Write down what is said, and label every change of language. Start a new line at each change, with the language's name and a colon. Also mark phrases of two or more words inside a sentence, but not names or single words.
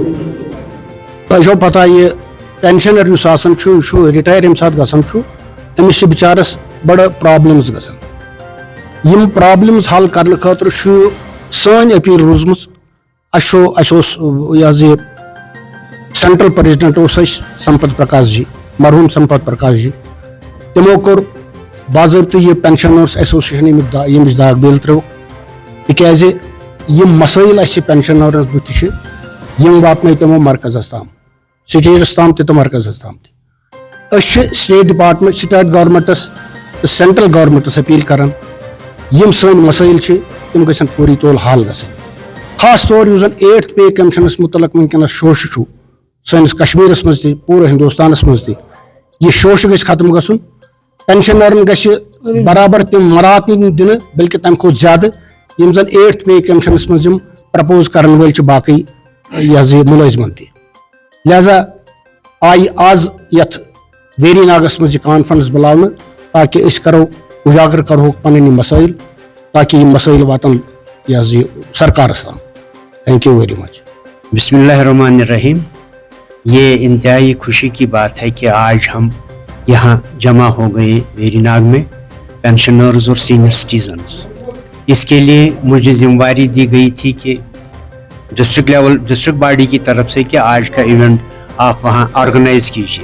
Kashmiri: تہ پتہ یہ پینشنر اس آسان یہ رٹائر یم سات گژھان امس بچارس بڑ پرابلمز گژھان یم پرابلمز حل کرنے خاطر سن اپیل روزم یہ
English: central president
Kashmiri: سمپت پرکاش جی مرحوم سمپت پرکاش جی تمو کور باضابطہ یہ پینشنرس ایسوسیشن یمچ داغ بیل ترو تکیازِ یم مسائل اس پینشنرس بتھ یم واتن تمو مرکزس تام سٹیٹس تام تو مرکزس تام
English: state department state
Kashmiri: گورمنٹس تو
English: central governments
Kashmiri: اپیل کران یم سن مسائل تم گھن فوری طور حل گھن خاص طور اس زن
English: 8th pay
Kashmiri: کمشنس متعلق ونکس شوشہ سنس کشمیرس مز تہ پورے ہندوستانس مز تہ یہ شوشہ گھس ختم گھن پینشنرن گھس برابر تم مرات دن بلکہ تمہ کھت زیادہ یم زن
English: 8th pay commissions
Kashmiri: مز پرپوز کرن ول باقی یہ ملازمن تہ لہذا آئی آز یتھ ویری ناگس مز کانفرنس بلاؤن تاکہ اس کرو اجاگر کرو پن مسائل تاکہ یہ مسائل واتن یہ سرکارس تام.
English: thank you very much.
Arabic: بسم اللہ الرحمن الرحیم.
Urdu: یہ انتہائی خوشی کی بات ہے کہ آج ہم یہاں جمع ہو گئے ویری ناگ میں پینشنرز اور
English: senior citizens.
Urdu: اس کے لیے مجھے ذمہ داری دی گئی تھی کہ
English: district body
Urdu: کی طرف سے کہ آج کا ایونٹ آپ وہاں آرگنائز کیجیے.